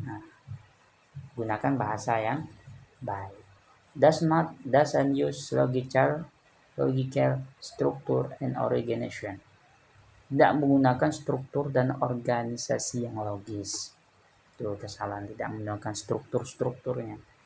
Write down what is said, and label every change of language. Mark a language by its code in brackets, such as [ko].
[id] Nah, gunakan bahasa yang baik. [en] Doesn't use logical structure and organization. [id] Tidak menggunakan struktur dan organisasi yang logis. Itu kesalahan, tidak menggunakan strukturnya.